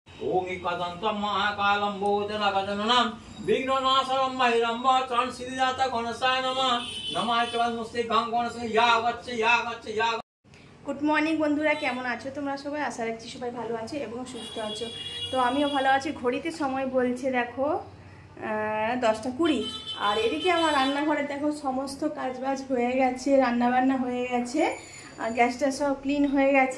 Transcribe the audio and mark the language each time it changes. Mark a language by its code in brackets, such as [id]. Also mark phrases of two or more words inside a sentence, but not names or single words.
[sa] ओम एकदन्तं महाकालं भूतनागजननं विघ्ननाशनं महिरं वचनं सिद्धिदाता गणेशाय नमः नमः चवन्मुस्तिकं गणेश या [en] Good morning [bn] বন্ধুরা, কেমন আছো তোমরা সবাই? আশা রাখছি সবাই ভালো আছো এবং সুস্থ আছো। তো আমিও ভালো আছি। ঘড়িতে সময় বলছে দেখো 10টা 20, আর এদিকে আমার রান্নাঘরে দেখো সমস্ত কাজবাজ হয়ে গেছে, রান্নাবান্না হয়ে গেছে, গ্যাসটা সব ক্লিন হয়ে গেছে।